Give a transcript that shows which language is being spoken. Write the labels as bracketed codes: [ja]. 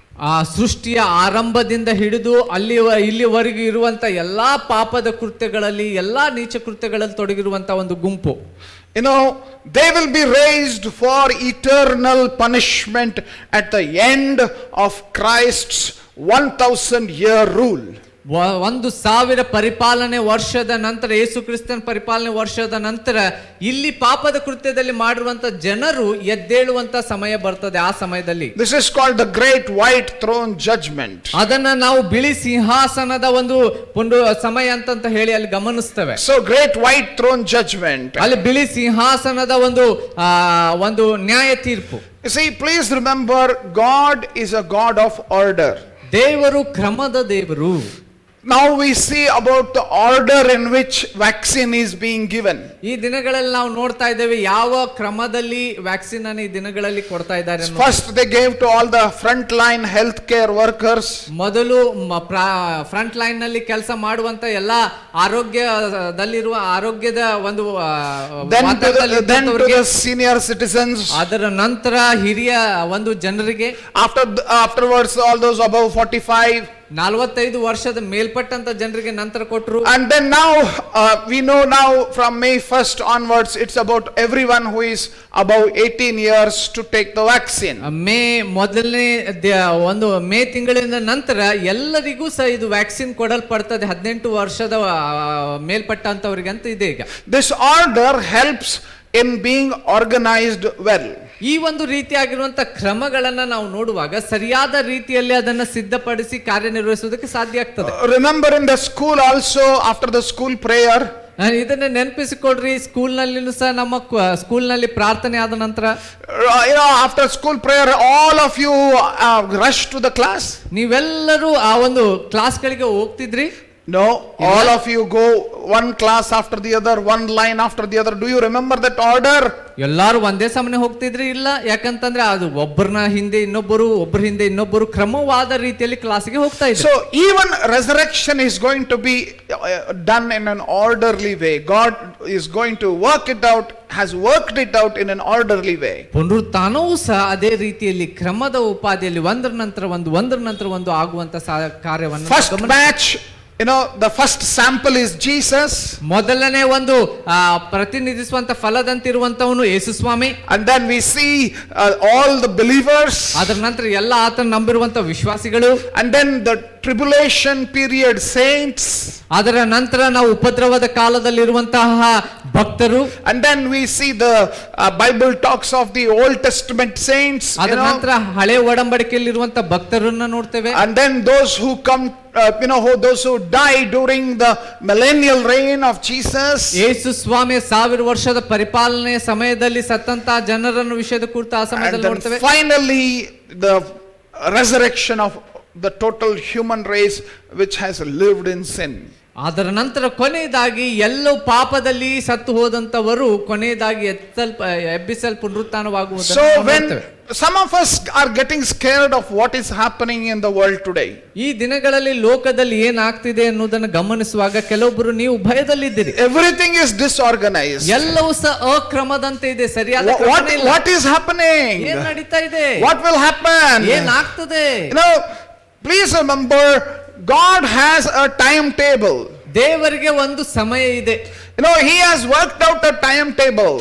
[kn] ಆ ಸೃಷ್ಟಿಯ ಆರಂಭದಿಂದ ಹಿಡಿದು ಇಲ್ಲಿವರೆಗೂ ಇರುವಂತ ಎಲ್ಲಾ ಪಾಪದ ಕೃತ್ಯಗಳಲ್ಲಿ, ಎಲ್ಲಾ ನೀಚ ಕೃತ್ಯಗಳಲ್ಲಿ ತೊಡಗಿರುವಂತ ಒಂದು ಗುಂಪು. [en] They will be raised for eternal punishment at the end of Christ's 1000-year rule. [kn] 1000 ಪರಿಪಾಲನೆ ವರ್ಷದ ನಂತರ, ಯೇಸು ಕ್ರಿಸ್ತನ ಪರಿಪಾಲನೆ ವರ್ಷದ ನಂತರ ಇಲ್ಲಿ ಪಾಪದ ಕೃತ್ಯದಲ್ಲಿ ಮಾಡಿರುವಂತ ಜನರು ಎದ್ದೇಳುವಂತ ಸಮಯ ಬರ್ತದೆ. ಆ ಸಮಯದಲ್ಲಿ [en] this is called the great white throne judgment. [kn] ಅದನ್ನ ನಾವು ಬಿಳಿ ಸಿಂಹಾಸನದ ಒಂದು ಸಮಯ ಅಂತ ಹೇಳಿ ಅಲ್ಲಿ ಗಮನಿಸ್ತೇವೆ. [en] So great white throne judgment, [kn] ಅಲ್ಲಿ ಬಿಳಿ ಸಿಂಹಾಸನದ ಒಂದು ನ್ಯಾಯ ತೀರ್ಪು. [en] see, please remember, God is a God of order. [kn] ದೇವರು ಕ್ರಮದ ದೇವರು. [en] Now we see about the order in which vaccine is being given. [kn] ಈ ದಿನಗಳಲ್ಲಿ ನಾವು ನೋಡ್ತಾ ಇದ್ದೇವೆ ಯಾವ ಕ್ರಮದಲ್ಲಿ ವ್ಯಾಕ್ಸಿನ್ ಅನ್ನು ಈ ದಿನಗಳಲ್ಲಿ ಕೊಡ್ತಾ ಇದ್ದಾರೆ ಅನ್ನೋದು. [en] First they gave to all the frontline healthcare workers. [kn] ಮೊದಲು ಫ್ರಂಟ್ ಲೈನ್ ನಲ್ಲಿ ಕೆಲಸ ಮಾಡುವಂತ ಎಲ್ಲಾ ಆರೋಗ್ಯದಲ್ಲಿರುವ ಆರೋಗ್ಯದ ಒಂದು [en] Then to the senior citizens. [kn] ಅದರ ನಂತರ ಹಿರಿಯ ಒಂದು ಜನರಿಗೆ, [en] Afterwards all those above 45. [kn] 45 ವರ್ಷದ ಮೇಲ್ಪಟ್ಟಂತ ಜನರಿಗೆ ನಂತರ ಕೊಟ್ಟರು. [en] And then now we know now from May 1st onwards it's about everyone who is above 18 years to take the vaccine. [kn] May ಮೊದಲನೇ ಒಂದು ಮೇ ತಿಂಗಳಿಂದ ನಂತರ ಎಲ್ಲರಿಗೂ ಸಹ ಇದು ವ್ಯಾಕ್ಸಿನ್ ಕೊಡಲ್ಪಡ್ತದೆ, 18 ವರ್ಷದ ಮೇಲ್ಪಟ್ಟಂತವರಿಗೆ ಅಂತ ಇದೆ ಈಗ. [en] This order helps in being organized well. [kn] ಈ ಒಂದು ರೀತಿಯಾಗಿರುವಂತ ಕ್ರಮಗಳನ್ನ ನಾವು ನೋಡುವಾಗ ಸರಿಯಾದ ರೀತಿಯಲ್ಲಿ ಅದನ್ನ ಸಿದ್ಧಪಡಿಸಿ ಕಾರ್ಯನಿರ್ವಹಿಸುವುದಕ್ಕೆ ಸಾಧ್ಯ ಆಗ್ತದೆ. [en] Remember in the school also, after the school prayer, [kn] ಇದನ್ನ ನೆನಪಿಸಿಕೊಡ್ರಿ, ಸ್ಕೂಲ್ ನಲ್ಲಿ ಸಹ ನಮ್ಮ ಸ್ಕೂಲ್ ನಲ್ಲಿ ಪ್ರಾರ್ಥನೆ ಆದ ನಂತರ [en] after school prayer all of you rush to the class. [kn] ನೀವೆಲ್ಲರೂ ಆ ಒಂದು ಕ್ಲಾಸ್ಗಳಿಗೆ ಹೋಗ್ತಿದ್ರಿ? [en] No, all of you go one class after the other, one line after the other. Do you remember that order? [kn] ಎಲ್ಲಾರು ಒಂದೇ ಸಮನೆ ಹೋಗ್ತಿದ್ರಿ? ಇಲ್ಲ, ಯಾಕಂತಂದ್ರೆ ಅದು ಒಬ್ಬರನ್ನ ಹಿಂದೆ ಇನ್ನೊಬ್ಬರು, ಒಬ್ಬರ ಹಿಂದೆ ಇನ್ನೊಬ್ಬರು ಕ್ರಮವಾದ ರೀತಿಯಲ್ಲಿ ಕ್ಲಾಸ್ಗೆ ಹೋಗ್ತಾ ಇದ್ರು. [en] So even resurrection is going to be done in an orderly way. God is going to work it out, has worked it out in an orderly way. [kn] ಪುನರುತ್ಥಾನವೂ ಸಹ ಅದೇ ರೀತಿಯಲ್ಲಿ ಕ್ರಮದ ಉಪಾದಿಯಲ್ಲಿ ಒಂದರ ನಂತರ ಒಂದು ಆಗುವಂತ ಕಾರ್ಯವನ್ನು. [en] First batch, the first sample is Jesus. [kn] ಮೊದಲನೇ ಒಂದು ಪ್ರತಿನಿಧಿಸುವಂತ ಫಲದಂತಿರುವಂತವನು ಯೇಸು ಸ್ವಾಮಿ. [en] And then we see all the believers. [kn] ಅದರ ನಂತರ ಎಲ್ಲ ಆತನ ನಂಬಿರುವಂತ ವಿಶ್ವಾಸಿಗಳು. [en] And then the tribulation period saints. [kn] ಅದರ ನಂತರ ನಾವು ಉಪದ್ರವದ ಕಾಲದಲ್ಲಿರುವಂತಹ ಭಕ್ತರು. [en] And then we see the Bible talks of the Old Testament saints. [kn] ಅದರ ನಂತರ ಹಳೆ ಒಡಂಬಡಿಕೆಯಲ್ಲಿರುವಂತ ಭಕ್ತರನ್ನ ನೋಡ್ತೇವೆ. [en] And then those who come, those who die during the millennial reign of Jesus. [kn] ಯೇಸು ಸ್ವಾಮಿಯ 1000 ವರ್ಷದ ಪರಿಪಾಲನೆಯ ಸಮಯದಲ್ಲಿ ಸತ್ತಂತ ಜನರನ್ನು ವಿಷಯದ ಕುರಿತು ಆ ಸಮಯದಲ್ಲಿ ನೋಡ್ತೇವೆ. [en] Finally the resurrection of the total human race which has lived in sin. [kn] ಅದರ ನಂತರ ಕೊನೆಯದಾಗಿ ಎಲ್ಲವೂ ಪಾಪದಲ್ಲಿ ಸತ್ತು ಹೋದಂತವರು ಕೊನೆಯದಾಗಿ ಎಬ್ಬಿಸಲ್ ಪುನರುತ್ಥಾನವಾಗುವುದನ್ನು [en] So [kn] ನಾವು [en] when [kn] ನೋಡ್ತೇವೆ. [en] some of us are getting scared of what is happening in the world today. [kn] ಈ ದಿನಗಳಲ್ಲಿ ಲೋಕದಲ್ಲಿ ಏನಾಗ್ತಿದೆ ಅನ್ನೋದನ್ನು ಗಮನಿಸುವಾಗ ಕೆಲವೊಬ್ಬರು ನೀವು ಭಯದಲ್ಲಿದ್ದೀರಿ. [en] Everything is disorganized. [kn] ಎಲ್ಲವೂ ಸಹ ಅಕ್ರಮದಂತೆ ಇದೆ, ಸರಿಯಾದ ಕ್ರಮ ಇಲ್ಲ. [en] What is happening? [kn] ಏನ್ ನಡೀತಾ ಇದೆ? [en] What will happen? [kn] ಏನಾಗ್ತದೆ? [en] Please remember, God has a timetable. [kn] ದೇವರಿಗೆ ಒಂದು ಸಮಯ ಇದೆ. [en] He has worked out a timetable.